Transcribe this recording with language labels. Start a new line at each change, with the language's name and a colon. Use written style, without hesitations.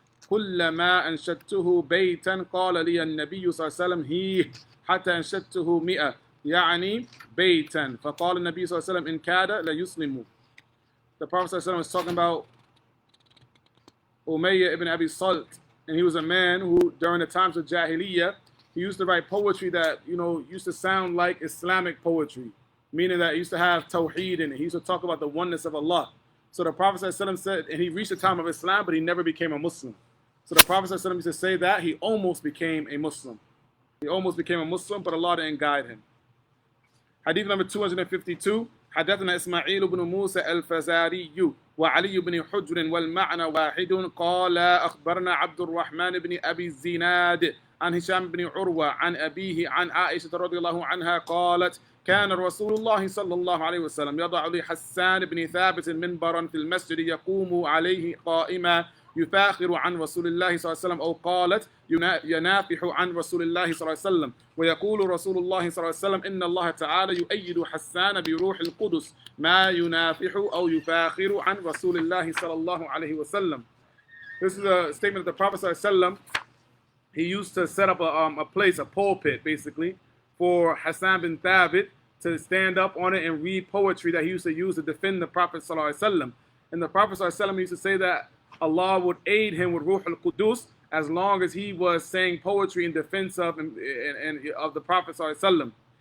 Arabic: كلما أنشدته بيتا قال لي النبي صلى الله عليه وسلم: هيه حتى أنشدته 100 يعني بيتا. فقال النبي صلى الله عليه وسلم: إن كاد ليسلم.
English: The Prophet ﷺ was talking about Umayyah ibn Abi Salt, and he was a man who, during the times of Jahiliyyah, he used to write poetry that, used to sound like Islamic poetry, meaning that he used to have tawheed in it. He used to talk about the oneness of Allah. So the Prophet ﷺ said, and he reached the time of Islam, but he never became a Muslim. So the Prophet ﷺ used to say that he almost became a Muslim. He almost became a Muslim, but Allah didn't guide him. Hadith number 252.
Arabic: حدثنا إسماعيل بن موسى الفزاري وعلي بن حجر والمعنى واحد قال أخبرنا عبد الرحمن بن أبي الزناد عن هشام بن عروة عن أبيه عن عائشة رضي الله عنها قالت: كان رسول الله صلى الله عليه وسلم يضع لحسان بن ثابت منبرا في المسجد يقوم عليه قائما يفاخر عن رسول الله صلى الله عليه وسلم، أو قالت ينافح عن رسول الله صلى الله عليه وسلم، ويقول رسول الله صلى الله عليه وسلم: إن الله تعالى يؤيد حسان بروح القدس ما ينافح أو يفاخر عن رسول الله صلى الله عليه وسلم.
English: This is a statement of the Prophet صلى الله عليه وسلم. He used to set up a place, a pulpit basically, for Hassan bin Thabit to stand up on it and read poetry that he used to use to defend the Prophet صلى الله عليه وسلم. And the Prophet صلى الله عليه وسلم used to say that Allah would aid him with Ruh al-Qudus as long as he was saying poetry in defense of of the Prophet ﷺ.